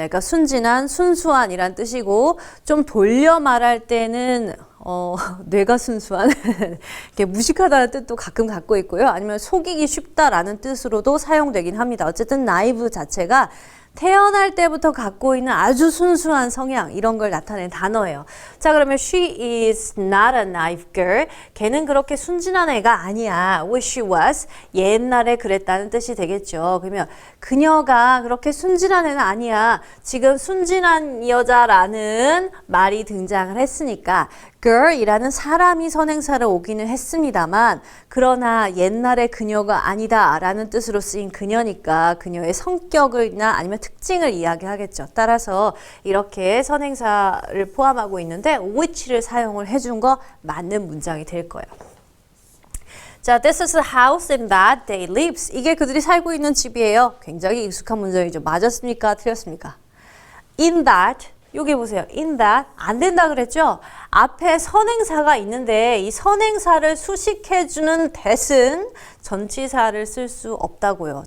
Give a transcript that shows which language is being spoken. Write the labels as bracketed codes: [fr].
[ko] 그러니까 순진한, 순수한 이란 뜻이고 좀 돌려 말할 때는 뇌가 순수한 이렇게 무식하다는 뜻도 가끔 갖고 있고요. 아니면 속이기 쉽다라는 뜻으로도 사용되긴 합니다. 어쨌든 naive 자체가 태어날 때부터 갖고 있는 아주 순수한 성향 이런 걸 나타낸 단어예요. 자, 그러면 [en] she is not a naive girl. [ko] 걔는 그렇게 순진한 애가 아니야. [en] Wish she was. [ko] 옛날에 그랬다는 뜻이 되겠죠. 그러면 그녀가 그렇게 순진한 애는 아니야. 지금 순진한 여자라는 말이 등장을 했으니까 girl이라는 사람이 선행사를 오기는 했습니다만 그러나 옛날에 그녀가 아니다 라는 뜻으로 쓰인 그녀니까 그녀의 성격이나 아니면 특징을 이야기하겠죠. 따라서 이렇게 선행사를 포함하고 있는데 which를 사용을 해준 거 맞는 문장이 될 거예요. [en] 자, this is the house in that they lives. [ko] 이게 그들이 살고 있는 집이에요. 굉장히 익숙한 문장이죠. 맞았습니까? 틀렸습니까? In that 여기 보세요. in that 안 된다 그랬죠? 앞에 선행사가 있는데 이 선행사를 수식해주는 that은 전치사를 쓸 수 없다고요.